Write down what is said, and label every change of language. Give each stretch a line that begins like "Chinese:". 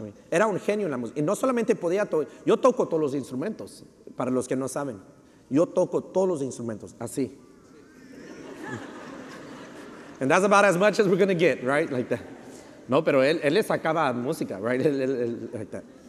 Spanish: Era un genio en la música. Y no solamente podía tocar, yo toco todos los instrumentos, para los que no saben. Yo toco todos los instrumentos, así.
English: And that's about as much as we're going to get, right? Like that.
Spanish: No, pero él le sacaba música,
English: right? Like that.